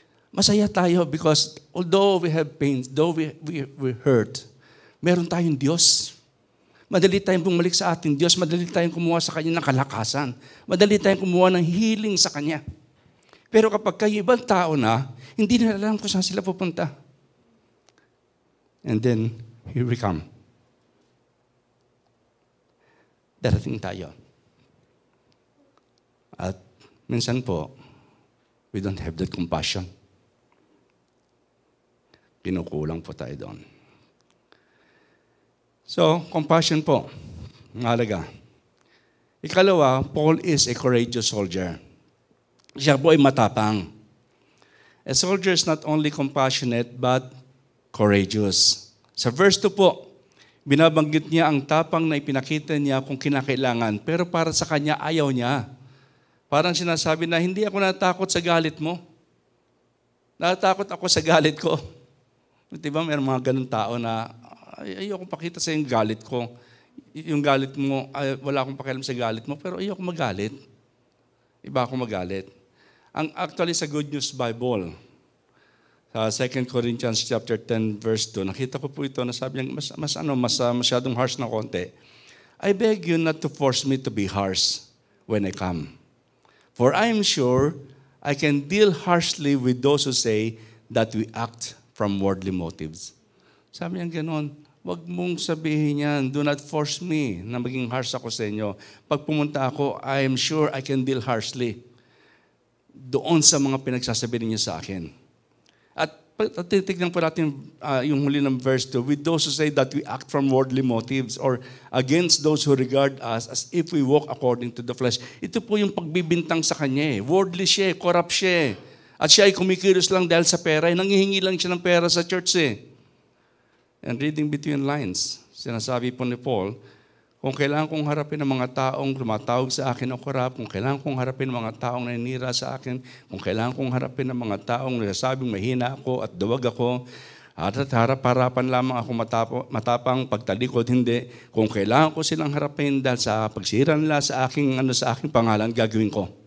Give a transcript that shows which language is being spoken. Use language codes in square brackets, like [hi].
[tl] Masaya tayo [en] because although we have pains, though we hurt, [tl] meron tayong Diyos. Madali tayong bumalik sa ating Diyos. Madali tayong kumuha sa Kanya ng kalakasan. Madali tayong kumuha ng healing sa Kanya. Pero kapag kayo ibang tao na, hindi nila alam kung saan sila pupunta. [en] And then, here we come. [tl] Darating tayo. At minsan po, [en] we don't have that compassion. [tl] Kinukulang po tayo doon. [en] So, compassion po, [tl] mahalaga. Ikalawa, [en] Paul is a courageous soldier. [tl] Siya po ay matapang. [en] A soldier is not only compassionate, but courageous. [tl] Sa verse 2 po, binabanggit niya ang tapang na ipinakita niya kung kinakailangan, pero para sa kanya, ayaw niya. Parang sinasabi na, hindi ako natakot sa galit mo. Natakot ako sa galit ko. Diba, may mga ganun tao na, ayoko pakita sa yung galit ko. Yung galit mo, wala akong pakialam sa galit mo, pero ayoko magalit. Iba ako magalit. Actually, sa Good News Bible, sa 2 Corinthians chapter 10, verse 2, nakita ko po ito na sabi niya, masyadong harsh na konti. [en] I beg you not to force me to be harsh when I come. For I am sure I can deal harshly with those who say that we act from worldly motives. [tl] Sabi niya gano'n, wag mong sabihin yan, [en] do not force me [tl] na maging harsh ako sa inyo. Pag pumunta ako, [en] I am sure I can deal harshly [tl] doon sa mga pinagsasabi ninyo sa akin. At titignan po natin yung huli ng verse 2, [en] with those who say that we act from worldly motives or against those who regard us as if we walk according to the flesh. [tl] Ito po yung pagbibintang sa kanya. Worldly siya, corrupt siya. At siya ay kumikilos lang dahil sa pera. Nangihingi lang siya ng pera sa church [en] And reading between lines, [tl] sinasabi po ni Paul, kung kailangan kong harapin ng mga taong tumatawag sa akin o korap, kung kailangan kong harapin ng mga taong naninira sa akin, kung kailangan kong harapin ng mga taong nasasabing mahina ako at duwag ako, at harap-harapan lamang ako matapang, pagtalikod hindi, kung kailangan ko silang harapin dahil sa pagsira nila sa aking pangalan, gagawin ko.